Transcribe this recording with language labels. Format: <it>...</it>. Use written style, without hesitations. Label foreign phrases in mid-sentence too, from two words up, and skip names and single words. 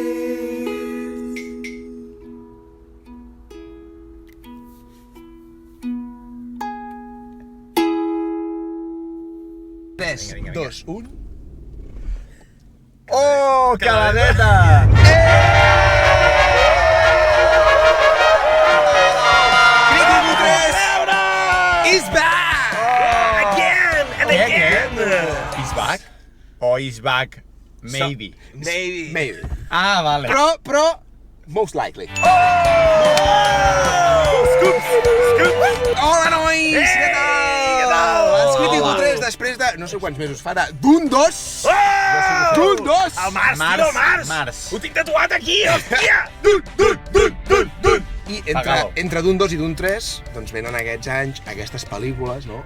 <ca>3, 2, 1... Oh, caladeta!</ca> <en>Critico 3 is back! Again and again! He's back? O he's back, maybe? Maybe.</en> <ca>Ah, vale. Però...</ca> <en>Most likely. Scoops!</en> <ca>Hola, nois! Què tal? Els Critico 3 després de... no sé quants mesos farà. D'un 2! D'un 2! El Mars, tio, el Mars! Ho tinc tatuat aquí, hòstia! I entre d'un 2 i d'un 3, doncs venen aquests anys, aquestes pel·lícules, no?</ca>